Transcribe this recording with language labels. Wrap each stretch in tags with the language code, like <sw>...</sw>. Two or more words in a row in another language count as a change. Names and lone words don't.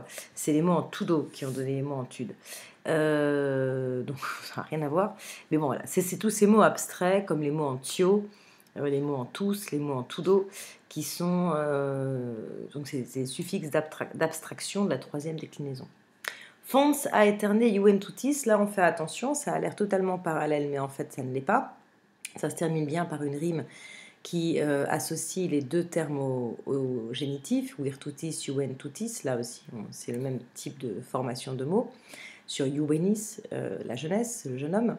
<fr>C'est les mots en tudo qui ont donné les mots en tude. Donc ça n'a rien à voir. Mais bon, voilà. C'est tous ces mots abstraits, comme les mots en tio, les mots en tous, les mots en tudo, qui sont donc ces suffixes d'abstraction de la 3e déclinaison.</fr> <la>Fons aeterne juventutis,</la> <fr>là on fait attention, ça a l'air totalement parallèle, mais en fait ça ne l'est pas. Ça se termine bien par une rime qui associe les deux termes au génitif,</fr> <la>virtutis, juventutis,</la> <fr>là aussi c'est le même type de formation de mots, sur juvenis, la jeunesse, le jeune homme.</fr>